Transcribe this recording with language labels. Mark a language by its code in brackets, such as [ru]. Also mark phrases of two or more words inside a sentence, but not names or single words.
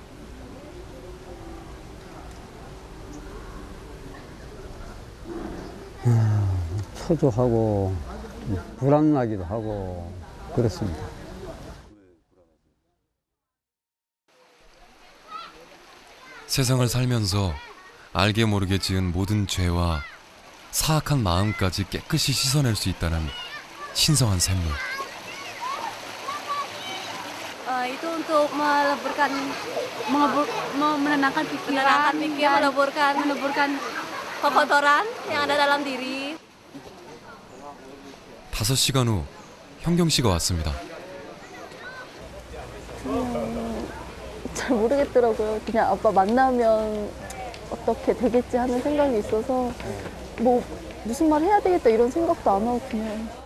[ko] 초조하고 불안하기도 하고 그렇습니다. 세상을 살면서 알게 모르게 지은 모든 죄와 사악한 마음까지 깨끗이 씻어낼 수 있다는 신성한 샘물. [id] Itu untuk menenangkan pikiran, meleburkan kotoran yang ada dalam diri. [ko] 5시간 후 현경 씨가 왔습니다. 잘 모르겠더라고요. 그냥 아빠 만나면 어떻게 되겠지 하는 생각이 있어서 뭐 무슨 말 해야 되겠다 이런 생각도 안 하고 그냥